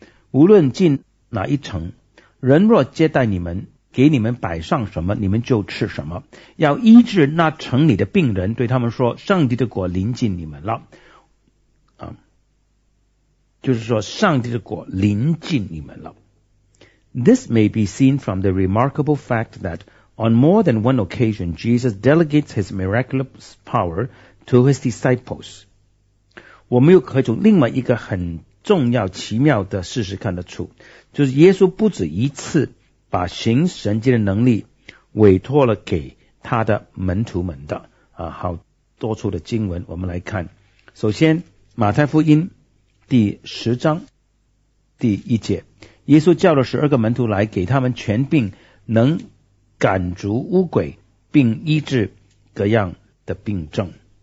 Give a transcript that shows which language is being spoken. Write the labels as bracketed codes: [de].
[zh] 无论进哪一城，人若接待你们，给你们摆上什么，你们就吃什么。要医治那城里的病人，对他们说，上帝的国临近你们了。就是说上帝的国临近你们了。 [en] This may be seen from the remarkable fact that on more than one occasion, Jesus delegates his miraculous power to his disciples. [zh] 我们又可以从另外一个很重要奇妙的事实看得出，就是耶稣不止一次把行神迹的能力委托了给他的门徒们的。好多处的经文我们来看。首先马太福音第十章第一节，耶稣叫了十二个门徒来，给他们权柄能赶逐污鬼并医治各样的病症。